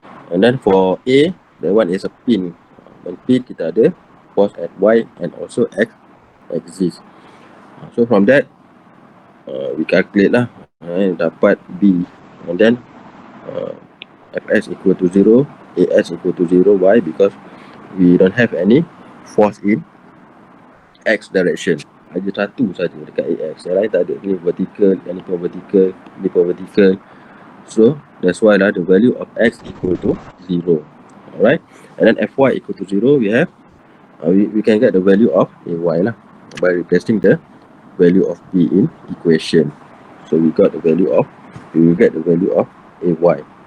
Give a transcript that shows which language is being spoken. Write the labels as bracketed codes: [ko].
[en] And then for A, that one is a pin. When pin [ms] kita ada [en] force at Y and also X axis. So from that we calculate lah, [ms] dapat [en] B, and then Fs equal to 0, As equal to 0. Why? Because we don't have any force in X direction. [ms] Ada satu saja dekat AX, yang lain tak ada. Ni vertical, yang ni pun vertical, ni pun vertical. [en] So that's why lah the value of X equal to 0. Alright, and then Fy equal to 0, we have we can get the value of Ay lah by replacing the value of B in equation. So we got the value of, we will get the value of Ay.